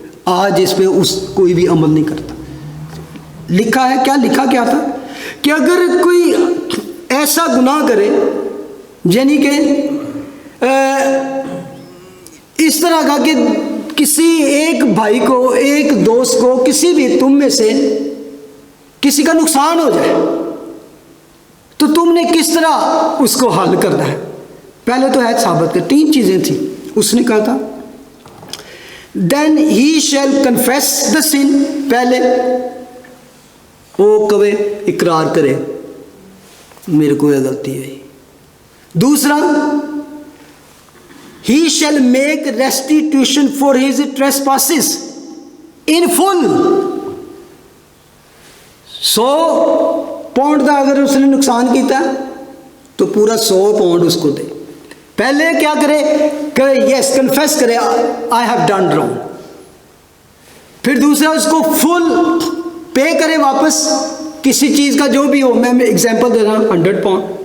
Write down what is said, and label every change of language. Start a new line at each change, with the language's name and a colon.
Hindi: आज इस पे कोई भी अमल नहीं करता। लिखा है क्या, लिखा क्या था कि अगर कोई ऐसा गुनाह करे, यानी कि इस तरह का कि किसी एक भाई को, एक दोस्त को, किसी भी तुम में से किसी का नुकसान हो जाए, तो तुमने किस तरह उसको हल करना है। पहले तो है साबित कर, 3 चीजें थी। उसने कहा था
English: then he shall confess the sin,
Hindi: पहले वो कवे, इकरार करे मेरे को यह गलती है।
English: दूसरा, he shall make restitution for his trespasses in full।
Hindi: 100 pound का अगर उसने नुकसान किया तो पूरा 100 पाउंड उसको दे। पहले क्या करे, यस कन्फेस करे
English: I have done wrong.
Hindi: फिर दूसरा, उसको फुल पे करे वापस, किसी चीज़ का जो भी हो, मैं एग्जांपल दे रहा हूँ 100 पाउंड।